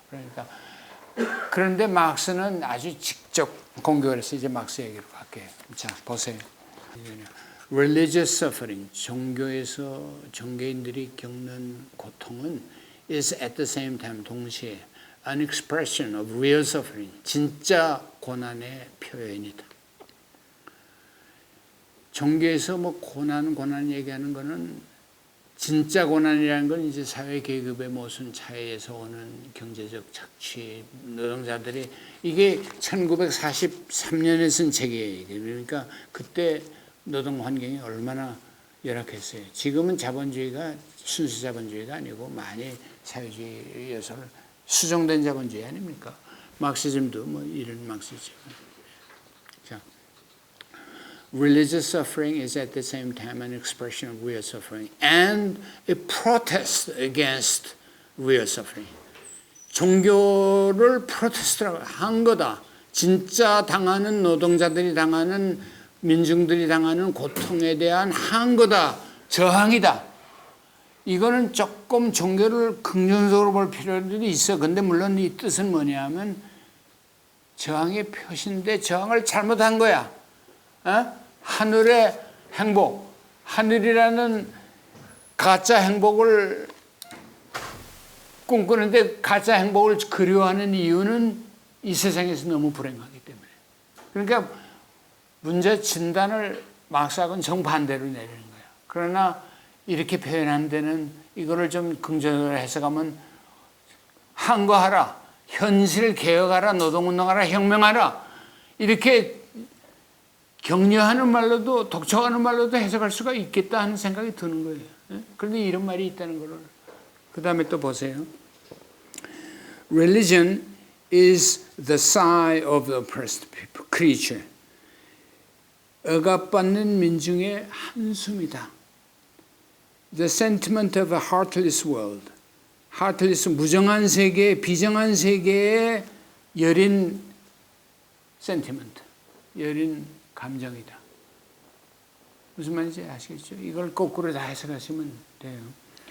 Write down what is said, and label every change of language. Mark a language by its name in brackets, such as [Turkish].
[Korean] 그러니까 그런데 막스는 아주 직접 공격을 해서 이제 막스 얘기로 갈게요. 자, 보세요. [English] Religious suffering, [Korean] 종교에서 종교인들이 겪는 고통은 [English] is at the same time, [Korean] 동시에 [English] an expression of real suffering, [Korean] 진짜 고난의 표현이다. 종교에서 뭐 고난 얘기하는 거는 진짜 고난이라는 건 이제 사회 계급의 모순 차이에서 오는 경제적 착취, 노동자들이 이게 1943년에 쓴 책이에요. 그러니까 그때 노동 환경이 얼마나 열악했어요. 지금은 자본주의가 순수 자본주의가 아니고 많이 사회주의에서 수정된 자본주의 아닙니까? 막시즘도 뭐 이런 막시즘. [English] 자, religious suffering is at the same time an expression of real suffering and a protest against real suffering. [Korean] 종교를 프로테스트라고 한 거다. 진짜 당하는 노동자들이 당하는 민중들이 당하는 고통에 대한 항거다. 저항이다. 이거는 조금 종교를 긍정적으로 볼 필요도 있어. 근데 물론 이 뜻은 뭐냐면 저항의 표시인데 저항을 잘못한 거야. 하늘의 행복, 하늘이라는 가짜 행복을 꿈꾸는데 가짜 행복을 그리워하는 이유는 이 세상에서 너무 불행하기 때문에. 그러니까 문제 진단을 막스하고는 정반대로 내리는 거야. 그러나 이렇게 표현한 데는 이거를 좀 긍정적으로 해석하면 항거하라, 현실 개혁하라, 노동운동하라, 혁명하라 이렇게 격려하는 말로도 독촉하는 말로도 해석할 수가 있겠다 하는 생각이 드는 거예요. 그런데 이런 말이 있다는 걸 그 다음에 또 보세요. [English] Religion is the sigh of the oppressed people, creature. [Korean] 억압받는 민중의 한숨이다. [English] The sentiment of a heartless world. [Korean] heartless, 무정한 세계, 비정한 세계의 여린 sentiment, 여린 감정이다. 무슨 말인지 아시겠죠? 이걸 거꾸로 다 해석하시면 돼요.